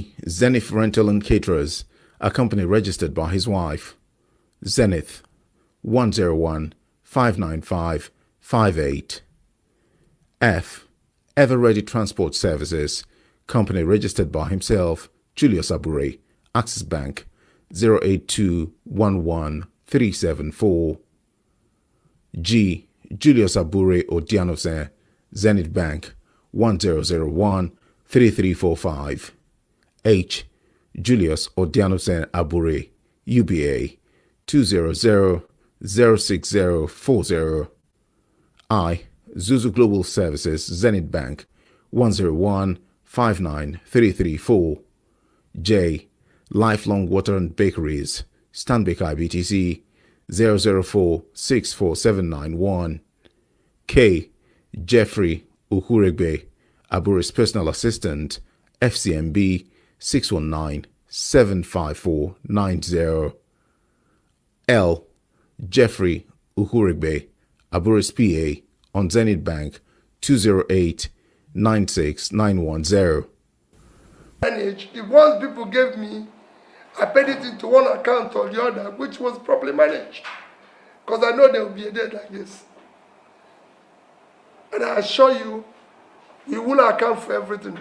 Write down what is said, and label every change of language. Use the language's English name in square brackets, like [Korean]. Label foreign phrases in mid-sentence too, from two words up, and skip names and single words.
[English] Zenith Rental and Caterers, a company registered by his wife, Zenith, 101-59558. F. Ever Ready Transport Services, company registered by himself, Julius Abure, Access Bank, 08211-374. G. Julius Abure Odianose, Zenith Bank, 1001-3345. H. Julius Odianose Abure, UBA, 200-06040. I. Zuzu Global Services, Zenith Bank, 101-59334. J. Lifelong Water and Bakeries, Stanbic IBTC, 004-64791. K. Jeffrey Ukuregbe, Abure's personal assistant, FCMB, 619-75490. L. Jeffrey Ukuregbe, Abure's PA, on Zenith Bank, 208-96910. Manage the ones people gave me, I paid it into one account or the other, which was properly managed, because I know there will be a day like this. And I assure you, we will account for everything.